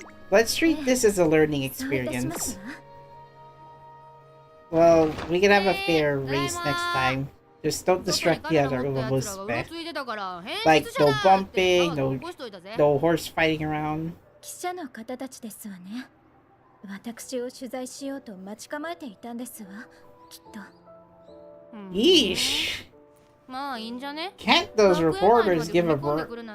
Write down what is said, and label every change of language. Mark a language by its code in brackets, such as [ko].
[en] Let's treat this as a learning experience. Well, we can have a fair race next time. Just don't distract the other Umamusume. Like, no bumping, no horse fighting around. [ja] 記者の方たちですわね。私を取材しようと待ち構えていたんですわ。きっと。 [en] Yeesh! [ja] まあいいんじゃね？ [en] Can't those reporters give a break?